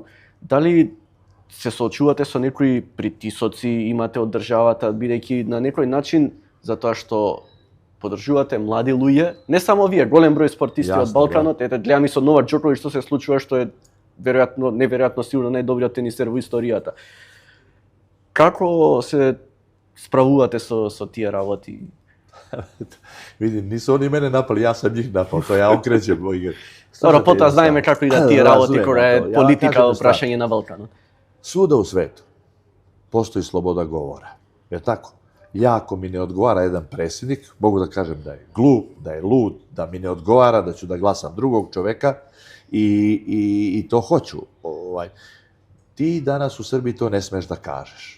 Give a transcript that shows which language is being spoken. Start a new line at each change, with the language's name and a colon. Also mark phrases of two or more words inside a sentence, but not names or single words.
Macedonian: Дали се соочувате со некои притисоци, имате од државата, бидејќи на некој начин, затоа што поддржувате млади луѓе, не само вие, голем број спортисти од Балканот, ете гледам и со Новак Џоковиќ што се случува, што е неверојатно сигурно најдобриот тенисер во историјата. Како се справувате со тие работи?
Serbian: Видим, nisu oni mene napali, ja sam njih napao, to ja okrećem moj igre.
Macedonian: Добро, потоа знаеме како идат тие работи кога е политика во прашање на Балканот.
Serbian: Svuda u svetu postoji sloboda govora. Je tako? Ja ako mi ne odgovara jedan predsjednik, mogu da kažem da je glup, da je lud, da mi ne odgovara, da ću da glasam drugog čoveka i to hoću. Ti danas u Srbiji to ne smeš da kažeš.